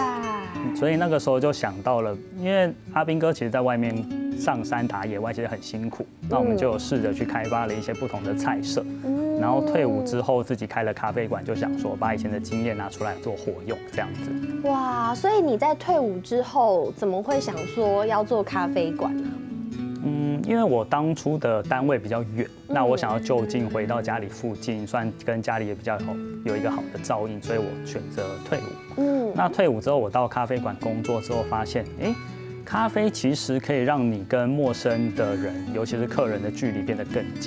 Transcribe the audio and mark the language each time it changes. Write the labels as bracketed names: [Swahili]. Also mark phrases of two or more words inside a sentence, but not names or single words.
[Chinese] 所以那個時候就想到了，因為阿兵哥其實在外面上山打野外其實很辛苦，那我們就有試着去開發了一些不同的菜色。然後退伍之後自己開了咖啡館，就想說把以前的經驗拿出來做活用，這樣子。哇，所以你在退伍之後怎麼會想說要做咖啡館呢？因为我当初的单位比较远，那我想要就近回到家里附近，算跟家里也比较有一个好的照应，所以我选择退伍。那退伍之后，我到咖啡馆工作之后，发现，咖啡其实可以让你跟陌生的人，尤其是客人的距离变得更近。